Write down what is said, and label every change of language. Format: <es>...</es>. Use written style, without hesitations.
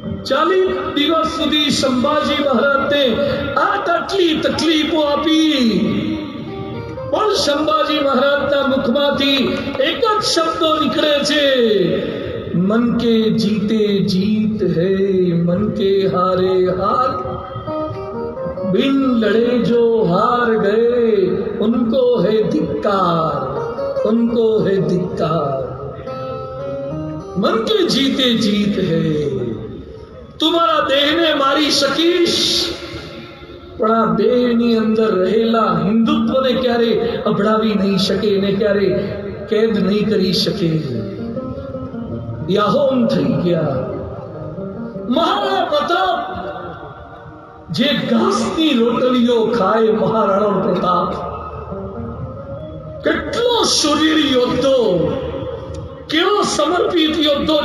<gu>40 દિવસ સુધી સંભાજી મહારાજને આટલી તકલીફો આપી, પણ સંભાજી મહારાજના મુખમાંથી એક જ શબ્દો નીકળે છે,</gu> <hi>मन के जीते जीत है, मन के हारे हार. बिन लड़े जो हार गए उनको है धिक्कार, उनको है धिक्कार. मन के जीते जीत है.</hi> <gu>तुम्हारा देहने मारी શકીશ, પણ આ દેહની અંદર રહેલા હિન્દુત્વને ક્યારે અભડાવી નહીં શકે, એને ક્યારે કેદ નહીં કરી શકે. યાહોમ થઈ ગયા. મહારાણા પ્રતાપ જે ઘાસની રોટલીઓ ખાય, મહારાણા પ્રતાપ કેટલો શૂર યોદ્ધો, કેવો સમર્પિત યોદ્ધો.</gu>